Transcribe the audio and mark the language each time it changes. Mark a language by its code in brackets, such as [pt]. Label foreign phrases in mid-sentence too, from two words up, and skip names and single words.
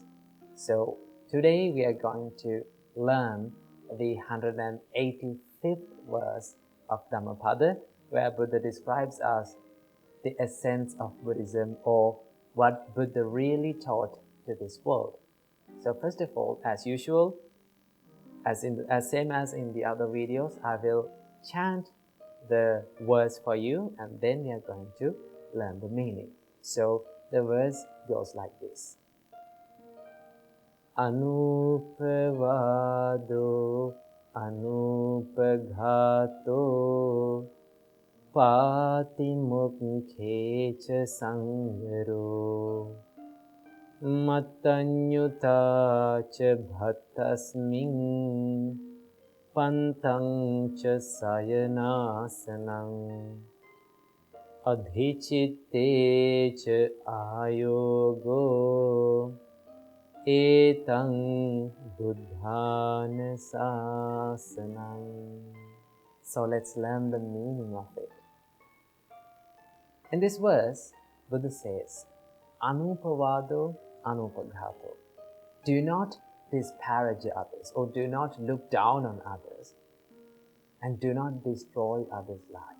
[en] So today we are going to learn the 185th verse of Dhammapada, where Buddha describes us the essence of Buddhism, or what Buddha really taught to this world. So first of all, as usual, same as in the other videos, I will chant the words for you and then we are going to learn the meaning. So the verse goes like this. [pi] Anupavado anupaghato patimukhecha sangaro Matanyuta cha bhattasmin pantang cha sayanasanang adhichitte cha ayogo etang buddhana sasanang. [en] So let's learn the meaning of it. In this verse, Buddha says, [pi] Anupavado anupaghato. [en] Do not disparage others, or do not look down on others, and do not destroy others' lives.